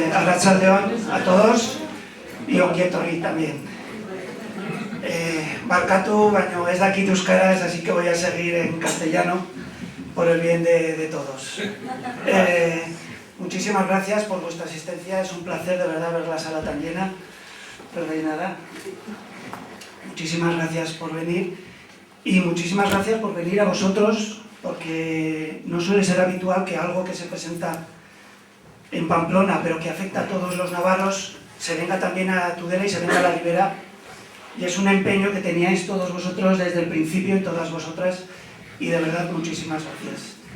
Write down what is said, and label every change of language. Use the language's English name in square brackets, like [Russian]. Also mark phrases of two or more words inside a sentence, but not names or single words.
[Spanish] Arratsaldeon a todos y [Basque] ongi etorri [Spanish] también. [Basque] Barkatu, baino ez dakit euskaraz, [Spanish] así que voy a seguir en castellano por el bien de todos. Muchísimas gracias por vuestra asistencia, es un placer de verdad ver la sala tan llena, rellenada. Muchísimas gracias por venir y muchísimas gracias por venir a vosotros, porque no suele ser habitual que algo que se presenta en Pamplona, pero que afecta a todos los navarros, se venga también a Tudela y se venga a la Ribera, y es un empeño que teníais todos vosotros desde el principio y todas vosotras, y de verdad muchísimas gracias.